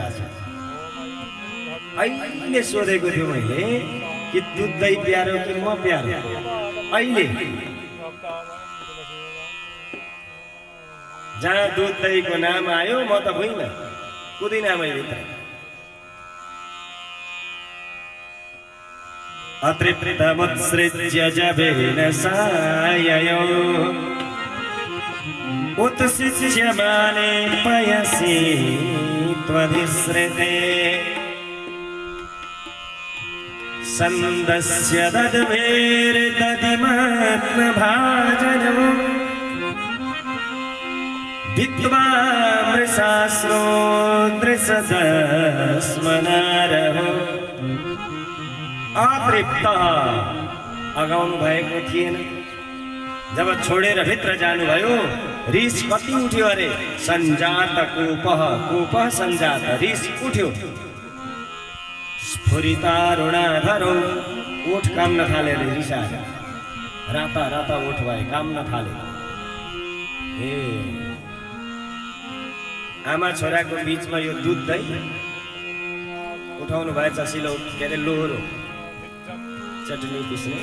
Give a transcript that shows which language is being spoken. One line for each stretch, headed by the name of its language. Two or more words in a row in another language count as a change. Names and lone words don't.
Nepali: आज अहिले सोधेको थियो मैले कि दुध दही प्यारो कि म प्यारो? अहिले जहाँ दुध दहीको नाम आयो, म त भुइँन कुदिन भित्र।
Sanskrit: अतृप्तमुत्सृज्य जभेन साययो उत्सिच्यमाने पयसि त्वधिसृते सन्दस्य दद्भेर्दधिमात्मभाजनम् भित्वा मृषास्रो दृशदस्मनारहो।
Nepali: अतृप्त अगाउनु भएको थिएन। जब छोडेर भित्र जानुभयो, रिस कति उठ्यो अरे।
Sanskrit: सञ्जात कोपः, कोपः सञ्जात,
Nepali: रिस उठ्यो। स्फुरितारुणाधरो, ओठ काम्न थाले रे रिसाएर। राता राता ओठ भए, काम्न थाले। ए आमा छोराको बीचमा यो दुध दही उठाउनु भएछ सिलौट के अरे लोहोरो चटनी पिस्ने।